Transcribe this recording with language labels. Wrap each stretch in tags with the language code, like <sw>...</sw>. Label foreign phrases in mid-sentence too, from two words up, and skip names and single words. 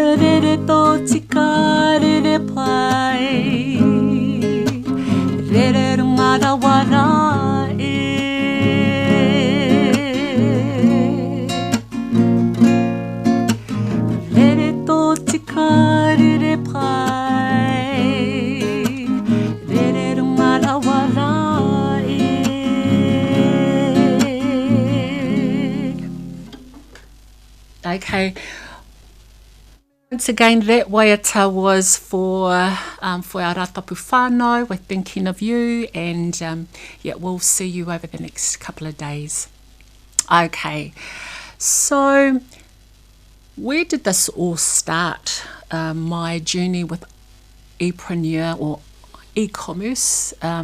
<mi>Rere tō tika, rere pai, rere runga rawara e. Rere tō tika, rere pai, rere runga rawara e.</mi> <en>Okay. Once again, that waiata was for our</en> <mi>ratapu whānau.</mi> <en>We're thinking of you, and yeah, we'll see you over the next couple of days. Okay, so where did this all start? My journey with E-Preneur or e-commerce.</en>